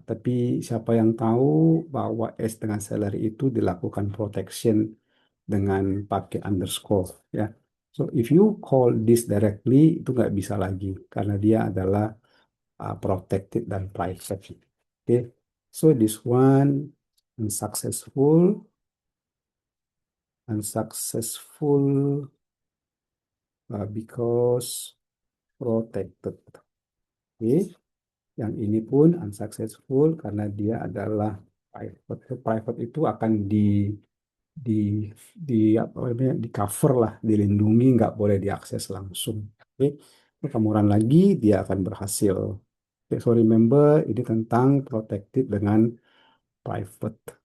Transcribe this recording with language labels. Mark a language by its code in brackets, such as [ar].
[id] Tapi siapa yang tahu bahwa S dengan salary itu dilakukan protection dengan pakai underscore ya. [en] So if you call this directly [id] itu nggak bisa lagi karena dia adalah protected dan private. [en] Okay. So this one unsuccessful, unsuccessful because protected. [id] Oke. Yang ini pun unsuccessful karena dia adalah private. Private itu akan di di apa namanya di cover lah, dilindungi, nggak boleh diakses langsung. Oke, kamu run lagi, dia akan berhasil. Oke, so remember ini tentang protected dengan private.